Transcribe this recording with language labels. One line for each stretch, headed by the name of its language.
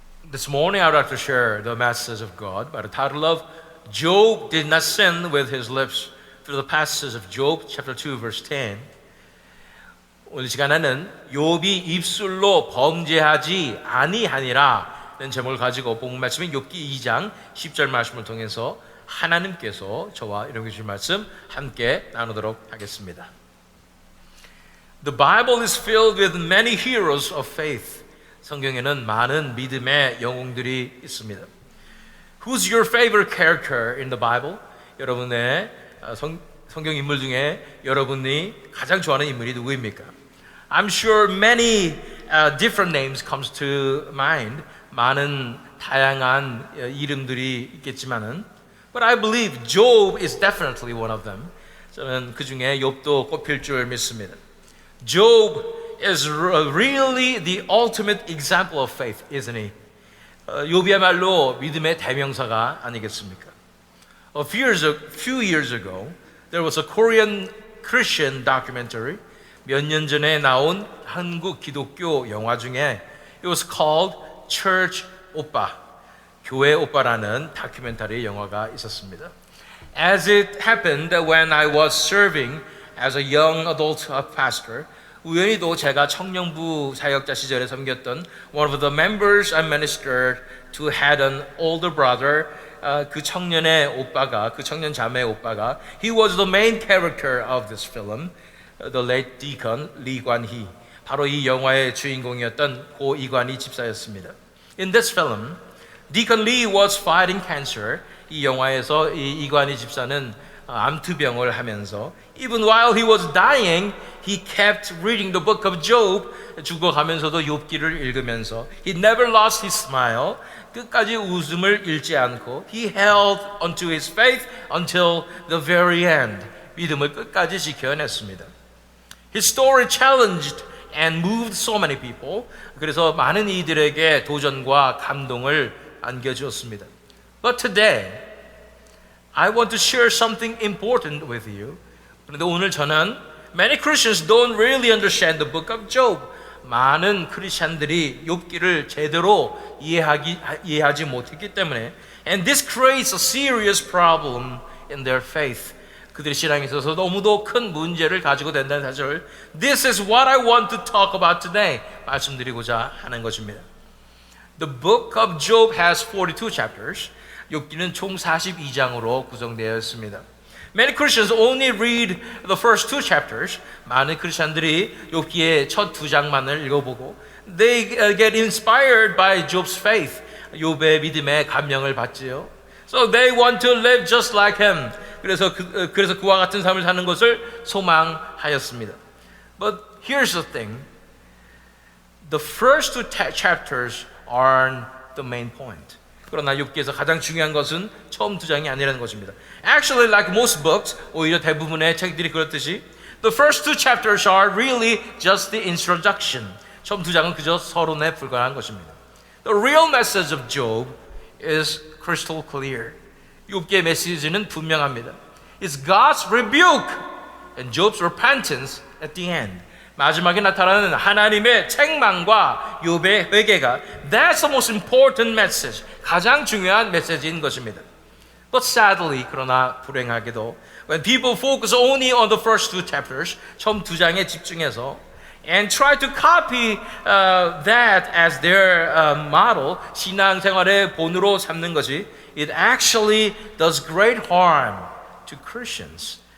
English: This morning I would like to share the message of God by the title of Job did not sin with his lips through the passage of Job chapter 2 verse 10.
Korean: 오늘 시간에는 욥이 입술로 범죄하지 아니하니라 는 제목을 가지고 본문 말씀인 욥기 2장 10절 말씀을 통해서 하나님께서 저와 여러분께 주신 말씀 함께 나누도록 하겠습니다.
English: The Bible is filled with many heroes of faith.
Korean: 성경에는 많은 믿음의 영웅들이 있습니다.
English: Who's your favorite character in the Bible?
Korean: 여러분의 성경 인물 중에 여러분이 가장 좋아하는 인물이 누구입니까?
English: I'm sure many different names comes to mind.
Korean: 많은 다양한 이름들이 있겠지만은,
English: but I believe Job is definitely one of them.
Korean: 저는 그 중에 욥도 꼽힐 줄 믿습니다.
English: Job is really the ultimate example of faith, isn't he?
Korean: 욥이야말로 믿음의 대명사가 아니겠습니까?
English: A few years ago, there was a Korean Christian documentary.
Korean: 몇 년 전에 나온 한국 기독교 영화 중에
English: it was called Church
Korean: 오빠, 교회 오빠라는 다큐멘터리 영화가 있었습니다.
English: As it happened when I was serving as a young adult pastor,
Korean: 우연히도 제가 청년부 사역자 시절에 섬겼던
English: one of the members I ministered to had an older brother.
Korean: 그 청년의 오빠가, 그 청년 자매의 오빠가,
English: he was the main character of this film, the late deacon Lee Kwan-hee.
Korean: 바로 이 영화의 주인공이었던 고 이관희 집사였습니다.
English: In this film, Deacon Lee was fighting cancer.
Korean: 이 영화에서 이 이관희 집사는 암투병을 하면서
English: even while he was dying, he kept reading the book of Job.
Korean: 죽어가면서도 욥기를 읽으면서
English: he never lost his smile.
Korean: 끝까지 웃음을 잃지 않고
English: he held onto his faith until the very end.
Korean: 믿음을 끝까지 지켜냈습니다.
English: His story challenged and moved so many people.
Korean: 그래서 많은 이들에게 도전과 감동을 안겨주었습니다.
English: But today, I want to share something important with you.
Korean: 그런데 오늘 저는
English: many Christians don't really understand the book of Job.
Korean: 많은 크리스천들이 욥기를 제대로 이해하지 못했기 때문에
English: and this creates a serious problem in their faith.
Korean: 그들의 신앙에 있어서 너무도 큰 문제를 가지고 된다는 사실.
English: This is what I want to talk about today.
Korean: 말씀드리고자 하는 것입니다.
English: The book of Job has 42 chapters.
Korean: 욥기는 총 42장으로 구성되어 있습니다.
English: Many Christians only read the first two chapters.
Korean: 많은 크리스천들이 욥기의 첫 두 장만을 읽어보고
English: they get inspired by Job's faith.
Korean: 욥의 믿음에 감명을 받지요.
English: So they want to live just like him.
Korean: 그래서 그와 같은 삶을 사는 것을 소망하였습니다.
English: But here's the thing. The first two chapters aren't the main point.
Korean: 그러나 욥기에서 가장 중요한 것은 처음 두 장이 아니라는 것입니다.
English: Actually, like most books,
Korean: 오히려 대부분의 책들이 그렇듯이
English: the first two chapters are really just the introduction.
Korean: 처음 두 장은 그저 서론에 불과한 것입니다.
English: The real message of Job is crystal clear.
Korean: 욥기의 메시지는 분명합니다.
English: It's God's rebuke and Job's repentance at the end.
Korean: 마지막에 나타나는 하나님의 책망과 욥의 회개가
English: That's the most important message.
Korean: 가장 중요한 메시지인 것입니다.
English: But sadly,
Korean: 그러나 불행하게도
English: when people focus only on the first two chapters,
Korean: 처음 두 장에 집중해서
English: and try to copy that as their model,
Korean: 신앙생활의 본으로 삼는 것이
English: it actually does great harm to Christians.